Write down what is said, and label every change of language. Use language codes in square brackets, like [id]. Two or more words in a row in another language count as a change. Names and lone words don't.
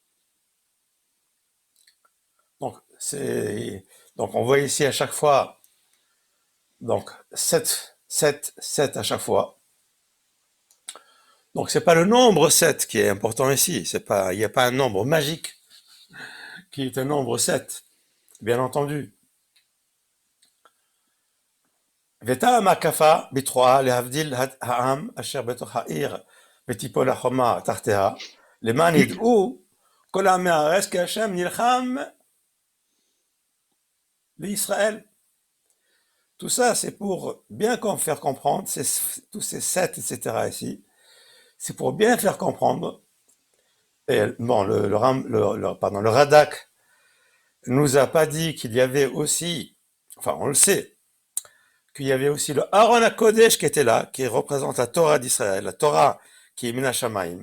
[fr] Donc on voit ici à chaque fois, donc 7 à chaque fois. Donc c'est pas le nombre 7 qui est important ici, il n'y a pas un nombre magique qui est un nombre 7, bien entendu. [he] וטעם ההקפה בתרועה להבדיל העם אשר בתוך העיר ותיפול החומה תחתיה, למען ידעו כל עמי הארץ כי השם נלחם l'Israël. [fr] Tout ça, c'est pour bien faire comprendre, tous ces 7, etc. ici, c'est pour bien faire comprendre. Et bon, le Radak nous a pas dit qu'il y avait aussi, enfin on le sait, qu'il y avait aussi le [he] ארון הקודש [fr] qui était là, qui représente la Torah d'Israël, la Torah qui est [he] מן השמים.